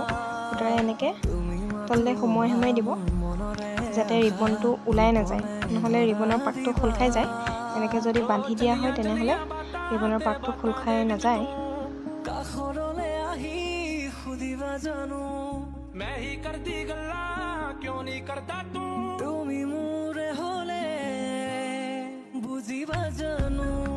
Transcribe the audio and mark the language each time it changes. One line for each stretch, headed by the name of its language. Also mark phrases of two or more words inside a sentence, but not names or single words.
Assamese: সূতাৰে এনেকৈ তললৈ সোমোৱাই দিব, যাতে ৰিবনটো ওলাই নাযায়, নহ'লে ৰিবনৰ পাকটো খোল খাই যায়। এনেকৈ যদি বান্ধি দিয়া হয় তেনেহ'লে ৰিবনৰ পাকটো খোল খাই নাযায়। কাষৰলে আহি সুধিবা জানো
Punjabi: ਮੈਂ ਹੀ ਕਰਦੀ ਗੱਲਾਂ ਕਿਉਂ ਨਹੀਂ ਕਰਦਾ ਤੂੰ
Assamese: তুমি মোৰে হলে বুজিবা জানো।